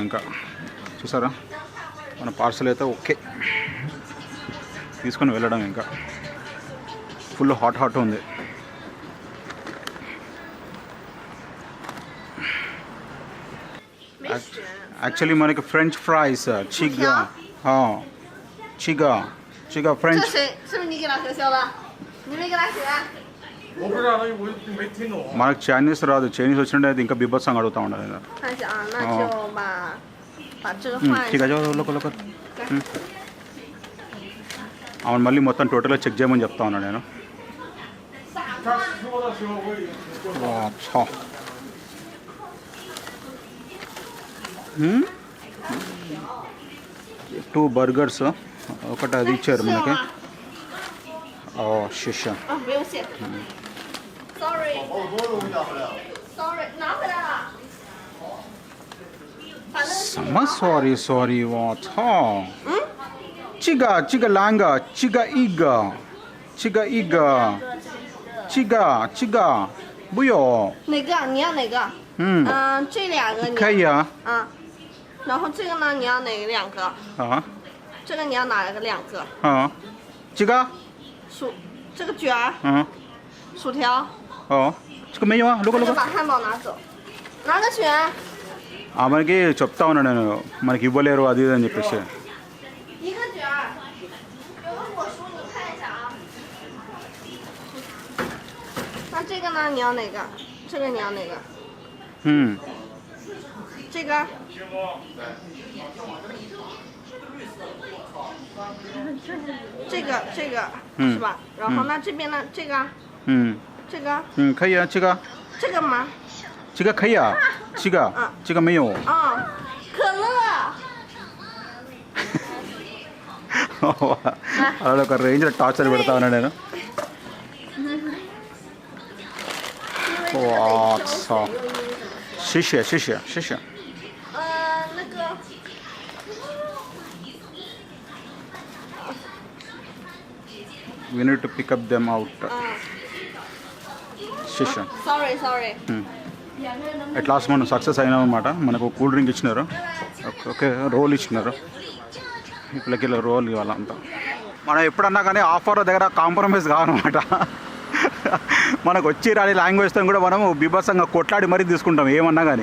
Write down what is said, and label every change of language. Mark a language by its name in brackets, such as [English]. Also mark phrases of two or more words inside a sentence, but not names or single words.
[Telugu] ఇంకా చూసారా మన పార్సల్ అయితే ఓకే తీసుకొని వెళ్ళడం. ఇంకా [English] full hot [Telugu] ఉంది. యాక్చువల్లీ మనకి [English] french fries [Telugu] చిగా చిగా [Chinese] 这 [Telugu] ఫ్రెంచ్ [Chinese] 谁？是不是你给他学校的？你没给他学？我不知道，我没听懂。 [Telugu] మనకు చైనీస్ రాదు. చైనీస్ వచ్చినట్టు అయితే ఇంకా బిబ్బత్సంగా అడుగుతూ ఉండాలి. [Chinese] 看一下啊，那就把这个换一 చిగా 下。 [Telugu] అవును మళ్ళీ మొత్తం టోటల్గా చెక్ చేయమని చెప్తా ఉన్నాను నేను. [Chinese] 他说的时候我已经。 [Telugu] 操 2 బర్గర్స్ ఒకటి అది ఇచ్చారు మనకి. శిష [Chinese] 啊，不用谢。 [English] Sorry。Sorry， [Chinese] 拿回来了。反正是什么 sorry 我操这个两个这个不要哪个？你要哪个？这两个你。可以啊。然后这个呢？你要哪个两个？这个你要哪个两个？这个这个卷儿。薯条。这个没有啊。那就把汉堡拿走，拿个卷。 [Telugu] మనకి చెప్తా ఉన్నాను నేను మనకి ఇవ్వలేరు అది ఇది అని చెప్పేసి. [Chinese] 一个卷儿，有个果蔬，你看一下啊。那这个呢？你要哪个？这个你要哪个？这个。这个是吧？然后那这边呢？这个。这个。可以啊，这个。这个吗？这个可以啊，这个没有。可乐。 [Telugu] అలా ఒక రేంజ్లో టార్చర్ పెడతా ఉన్నా నేను. [Chinese] 谢谢。那个。 [English] We need to pick up them out. శిష. Sorry. at last [Telugu] మనం సక్సెస్ అయినాం అన్నమాట. మనకు [English] cool drink [Telugu] ఇచ్చినారు, ఓకే రోల్ ఇచ్చినారు. ఇప్పటికి రోల్ ఇవ్వాలంతా. మనం ఎప్పుడన్నా కానీ ఆఫర్ దగ్గర కాంప్రమైజ్ కావన్నమాట. మనకు వచ్చి రాని లాంగ్వేజ్తో కూడా మనము బీభత్సంగా కొట్లాడి మరీ తీసుకుంటాం ఏమన్నా కానీ.